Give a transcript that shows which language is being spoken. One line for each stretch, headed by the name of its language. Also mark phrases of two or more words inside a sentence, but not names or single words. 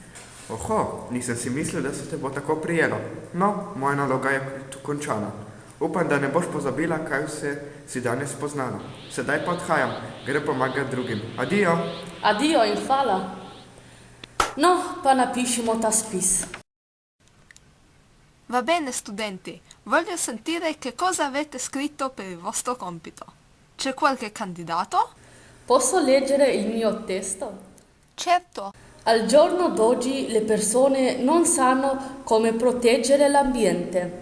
Slovenian: Nisem si mislil, da se te bo tako prijelo. No, moja naloga je tu končana. Upam, da ne boš pozabila, kaj vse si danes spoznala. Sedaj pa odhajam, gre pomagati drugim. Adijo! Adijo in hvala. No, pa napišimo ta spis.
Italian: Va bene studenti, voglio sentire che cosa avete scritto per il vostro compito. C'è qualche candidato? Posso leggere il mio testo? Certo. Al giorno d'oggi le persone non sanno come proteggere l'ambiente.